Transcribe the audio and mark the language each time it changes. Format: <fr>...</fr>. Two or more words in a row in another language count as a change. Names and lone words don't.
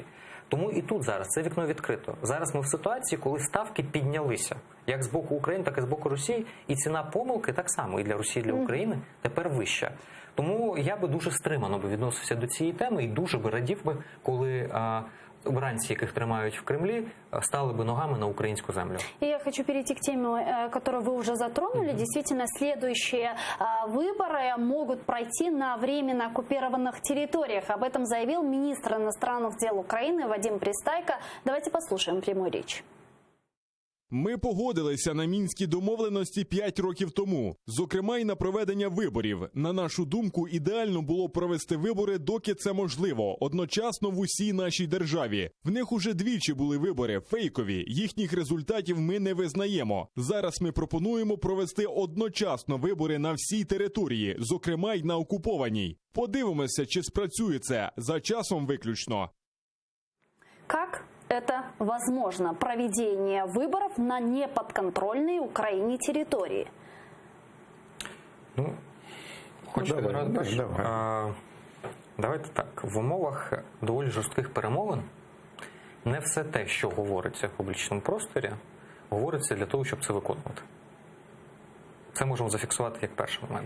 <uk>Тому і тут зараз це вікно відкрито. Зараз ми в ситуації, коли ставки піднялися, як з боку України, так і з боку Росії, і ціна помилки так само і для Росії, і для України тепер вища. Тому я би дуже стримано відносився до цієї теми і дуже би радів би, коли обранці, яких тримають в Кремлі,</uk> <ru>стали бы ногами на украинскую землю. И я хочу перейти к теме, которую вы уже затронули. Действительно, следующие выборы могут пройти на временно оккупированных территориях. Об этом заявил министр иностранных дел Украины Вадим Пристайко. Давайте послушаем прямую речь.</ru> <uk>Ми погодилися на мінські домовленості 5 років тому, зокрема й на проведення виборів. На нашу думку, ідеально було провести вибори, доки це можливо, одночасно в усій нашій державі. В них уже двічі були вибори, фейкові, їхніх результатів ми не визнаємо. Зараз ми пропонуємо провести одночасно вибори на всій території, зокрема й на окупованій. Подивимося, чи спрацює це, за часом виключно.</uk> <ru>Как это возможно, проведение выборов на неподконтрольной Украине территории?</ru> <uk>Ну, хочете Давайте так. В умовах доволі жорстких перемовин не все те, що говориться в публічному просторі, говориться для того, щоб це виконувати. Це можемо зафіксувати як перший момент.</uk>